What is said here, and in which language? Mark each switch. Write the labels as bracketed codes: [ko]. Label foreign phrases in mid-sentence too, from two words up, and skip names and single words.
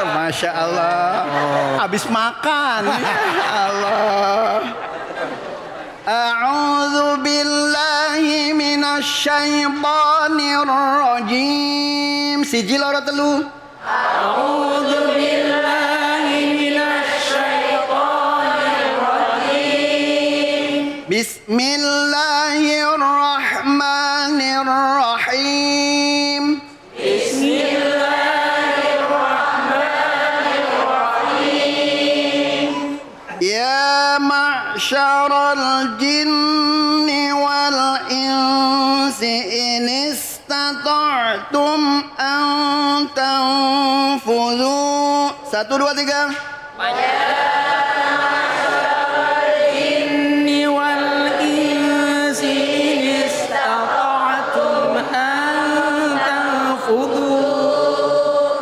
[ar] ما شاء الله. [id] Habis makan. Allah. [ar] أعوذ بالله من الشيطان الرجيم. [jv] Siji loro telu. [ar] أعوذ بالله من الشيطان الرجيم. Bismillahirrahmanirrahim. Bismillahirrahmanirrahim. يا معشر الجن والإنس إن استطعتم أن تنفذوا. 1, 2, 3. الجن والإنس إن استطعتم أن تنفذوا.